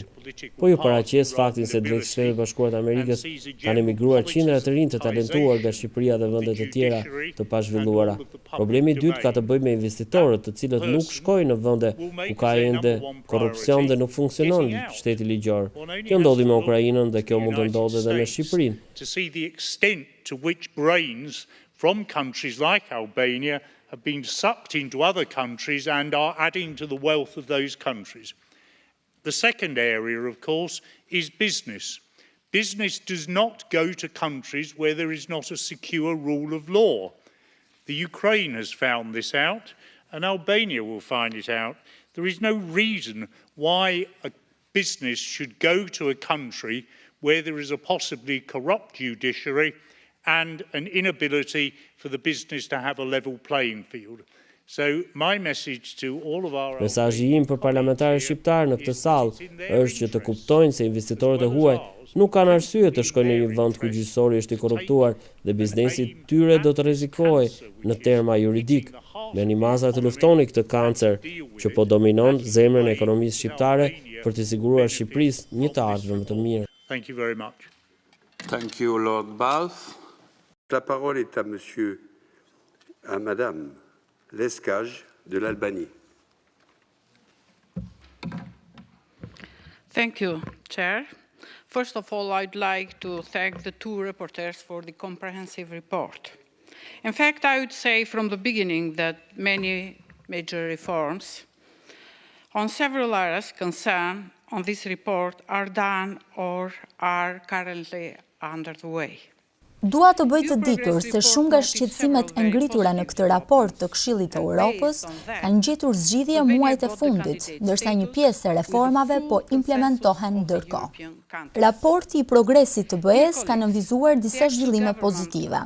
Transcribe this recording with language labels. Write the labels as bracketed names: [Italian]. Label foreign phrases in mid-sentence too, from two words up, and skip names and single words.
[Albanian] Po ju paraqes faktin se drejt Shtetet Bashkuara të Amerikës kanë emigruar qindra të rinj të talentuar nga Shqipëria dhe vende të tjera të pazhvilluara. Problemi I dytë ka të bëjë me investitorët, të cilët nuk shkojnë në vende ku ka ende korrupsion dhe nuk funksionon shteti ligjor. Kjo ndodhi me Ukrainën dhe kjo mund të ndodhë edhe në Shqipërinë. [English] To see the extent to which brains from countries like Albania have been sucked into other countries and are adding to the wealth of those countries. The second area, of course, is business. Business does not go to countries where there is not a secure rule of law. The Ukraine has found this out, and Albania will find it out. There is no reason why a business should go to a country where there is a possibly corrupt judiciary and an inability for the business to have a level playing field. So my message to all of our [Albanian] Mesazhi im për parlamentarët shqiptarë në këtë sallë është që të kuptojnë se investitorët e huaj nuk kanë arsye të shkojnë në një vend ku gjyqësori është i korruptuar dhe biznesi tyre do të rrezikojë në terma juridik. Me një mazar të luftoni këtë kancer që po dominon zemrën e ekonomisë shqiptare për të siguruar Shqipërisë një të ardhmë më të mirë. [English] Thank you very much. Thank you, Lord Balfe. [French] La parole est à Madame Lescage de l'Albanie. [English] Thank you, Chair. First of all, I'd like to thank the two reporters for the comprehensive report. In fact, I would say from the beginning that many major reforms on several areas concerned on this report are done or are currently under the way. [Albanian] Dua të bëj të ditur se shumë nga shqetësimet e ngritura në këtë raport të Këshillit të Europës kanë gjetur zgjidhje muajt e fundit, ndërsa një pjesë e reformave po implementohen ndërkohë. Raporti i progresit të BE-s ka nënvizuar disa zhvillime pozitive.